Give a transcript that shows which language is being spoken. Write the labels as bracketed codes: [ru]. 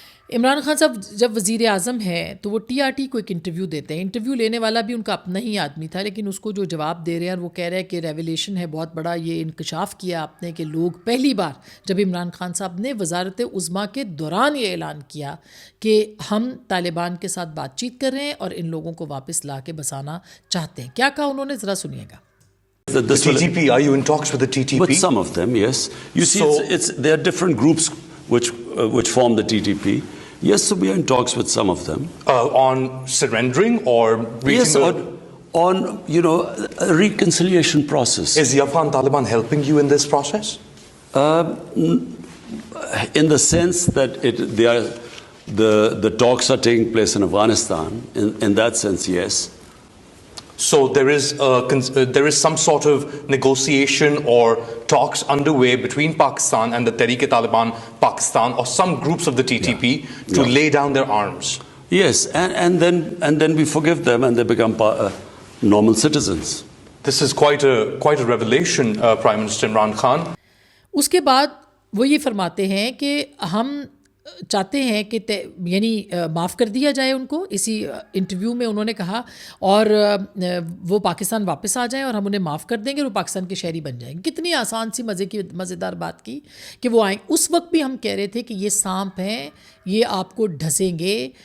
[ur] عمران خان صاحب جب وزیر اعظم ہیں تو وہ ٹی آر ٹی کو ایک انٹرویو دیتے ہیں, انٹرویو لینے والا بھی ان کا اپنا ہی آدمی تھا, لیکن اس کو جو جواب دے رہے ہیں اور وہ کہہ رہے ہیں کہ ریویلیشن ہے بہت بڑا, یہ انکشاف کیا آپ نے کہ لوگ پہلی بار جب عمران خان صاحب نے وزارت عظمیٰ کے دوران یہ اعلان کیا کہ ہم طالبان کے ساتھ بات چیت کر رہے ہیں اور ان لوگوں کو واپس لا کے بسانا چاہتے ہیں. کیا کہا انہوں نے, ذرا سنیے گا. [en] The TTP, are you in talks with the TTP? With some of them, yes. You see, there are different groups which form the TTP. Yes, so we are in talks with some of them. On surrendering or reaching Yes, on a reconciliation process. Is the Afghan Taliban helping you in this process? In the sense that the talks are taking place in Afghanistan. In that sense, yes. So there is some sort of negotiation or talks underway between Pakistan and the Tehreek-e-Taliban Pakistan or some groups of the TTP to lay down their arms. Yes, and then we forgive them and they become normal citizens. This is quite a revelation, Prime Minister Imran Khan. [ur] اس کے بعد وہ یہ فرماتے ہیں کہ ہم چاہتے ہیں کہ یعنی معاف کر دیا جائے ان کو. اسی انٹرویو میں انہوں نے کہا اور وہ پاکستان واپس آ جائیں اور ہم انہیں معاف کر دیں گے اور وہ پاکستان کے شہری بن جائیں گے. کتنی آسان سی مزیدار بات کی کہ وہ آئیں. اس وقت بھی ہم کہہ رہے تھے کہ یہ سانپ ہیں, یہ آپ کو ڈھسیں گے.